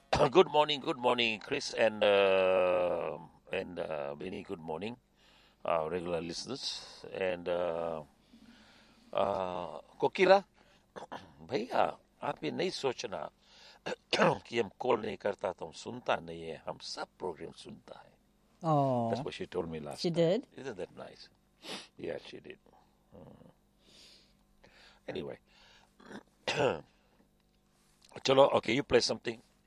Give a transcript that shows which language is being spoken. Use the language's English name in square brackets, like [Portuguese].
[English] good morning, Chris and Benny. Good morning, our regular listeners and. [Hindi] कोकिला भैया आप ये नहीं सोचना कि हम कॉल नहीं करता तो हम सुनता नहीं है हम सब प्रोग्राम सुनता है [English] That's what she told me last she did time. Isn't that nice yeah she did anyway [Hindi] चलो [English] okay you play something